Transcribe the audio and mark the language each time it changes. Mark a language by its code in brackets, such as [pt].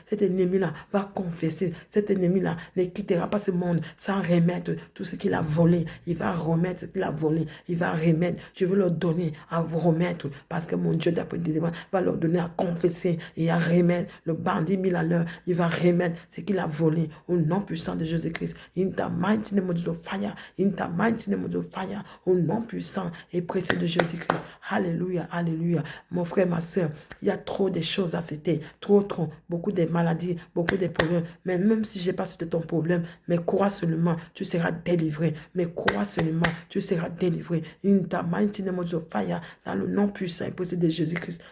[fr] Cet ennemi-là va confesser. Cet ennemi-là ne quittera pas ce monde sans remettre tout ce qu'il a volé. Il va remettre ce qu'il a volé. Il va remettre. Je veux leur donner à vous remettre parce que mon Dieu d'après délivrance va leur donner à confesser et à remettre. Le bandit 1000 à l'heure, il va remettre ce qu'il a volé au nom puissant de Jésus-Christ. [en] In the mighty name of fire. In the mighty name of fire. [fr] Au nom puissant et précieux de Jésus-Christ. Alléluia, alléluia. Mon frère, ma soeur, il y a trop de choses à citer. Trop. Beaucoup de maladies, beaucoup de problèmes. Mais même si je n'ai pas cité ton problème, mais crois seulement, tu seras délivré. Mais crois seulement, tu seras délivré. [en] In the mighty name of fire, [fr] dans le nom puissant et précieux de Jésus-Christ.